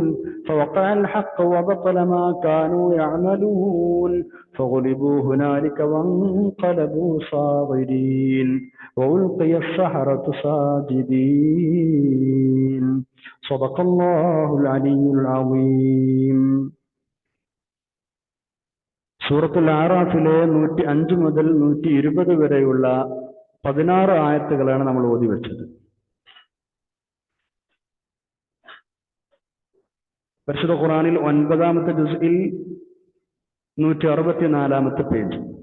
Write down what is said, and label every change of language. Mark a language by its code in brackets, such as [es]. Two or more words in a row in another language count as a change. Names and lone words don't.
[ar] فوقع الحق وبطل ما كانوا يعملون فغلبوا هنالك وانقلبوا صاغرين وألقي السحرة ساجدين. صدق الله العلي العظيم. [ml] സൂറത്തുൽ ആറാഫിലെ 105 മുതൽ 120 വരെയുള്ള 16 ആയത്തുകളാണ് നമ്മൾ ഓതി വെച്ചത്. പരിശുദ്ധ ഖുർആനിൽ 9-ാമത്തെ ജുസ്ഇൽ 164-ാമത്തെ പേജ്.